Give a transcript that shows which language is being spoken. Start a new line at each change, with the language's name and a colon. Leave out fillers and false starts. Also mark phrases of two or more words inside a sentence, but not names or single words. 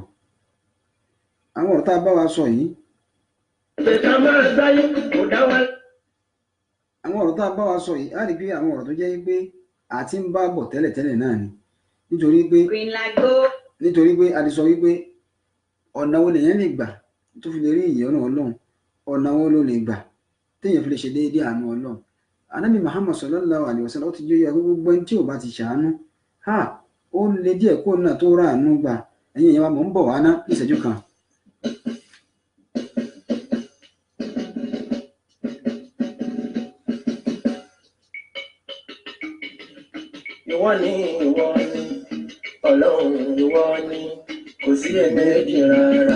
Yoruba: àwọn ọ̀rọ̀ tá a bá wa sọ yìí àwọn ọ̀rọ̀ tá a bá wa sọ yìí á rí pé àwọn ọ̀rọ̀ tó jẹ́ pé àti ń bá bọ̀ tẹ́lẹ̀tẹ́lẹ̀ náà ni, nítorí pé a ti sọ wípé ọ̀nà wo lèyàn lè gbà tó fi lè rí ìyọ́nú Ọlọ́run, ọ̀nà wo ló lè gbà téèyàn fi lè ṣe déédéé àánú Ọlọ́run. Ànábì Muhammad
Arabic: صلى الله عليه وسلم
Yoruba: ó ti jóyè gbogbo ẹni tí ò bá ti ṣàánú ó lè díẹ̀ kó náà tó rà àánú gbà. ẹ̀yin èèyàn wa mò ń bọ̀ wá ná ní ìṣẹ́jú kan. ìwọ ni Ọlọ́run, ìwọ ni kò sí èméjì rárá.